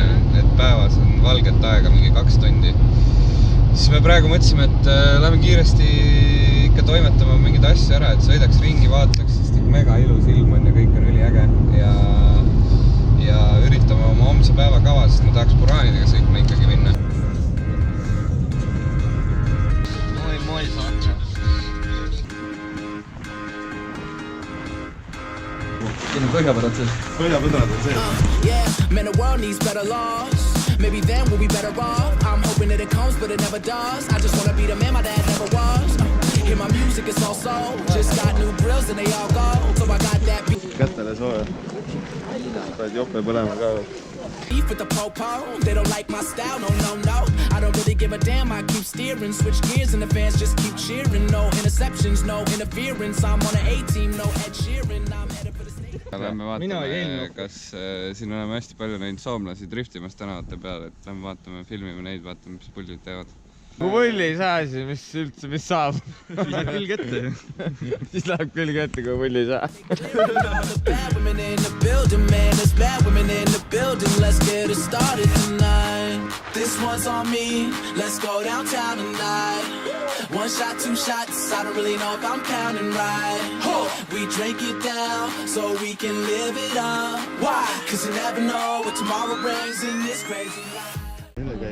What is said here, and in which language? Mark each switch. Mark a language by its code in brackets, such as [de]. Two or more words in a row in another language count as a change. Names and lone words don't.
[et] Et päevas on valget aega mingi 2 tundi. Siis me praegu mõtlesime, et lähme kiiresti ikka toimetama mingid asju ära, et sõidaks ringi, vaataks, sest mega ilus ilm on ja kõik on üliäge ja üritame oma homse päeva kava, sest ma tahaks buraanidega sõitma ikkagi minna. Moi saatse. Siin on põhjapõdrad sees. Põhjapõdrad on sees. [en] Yeah, man, the world needs better laws. Maybe then we'll be better off. I'm hoping that it comes, but it never does. I just wanna be the man my dad never was. Hear my music, it's all soul. Just got new grills and they all go. So I got that beef [et] Kätele sooja. Saad jope põlema ka. [en] with the po-po. They don't like my style, no, no, no. I don't really give a damn, I keep steering. Switch gears and the fans just keep cheering. No interceptions, no interference. I'm on an A-team, no Ed Sheeran. I'm headed for the state. [et] Lähme vaatame, kas siin oleme hästi palju näinud soomlasi driftimas tänavate peal, et lähme vaatame, filmime neid, vaatame, mis pullid teevad. Kui pulli ei saa, siis mis saab? Siis läheb külg ette. Siis läheb külg ette, kui pulli ei saa. [en] Bad women in the building, man. There's bad women in the building. Let's get it started tonight. This one's on me. Let's go downtown tonight. 1 shot, 2 shots. I don't really know if I'm counting right. We drink it down so we can live it up. Why? Cause you never know what tomorrow brings in this crazy life. [et] Millega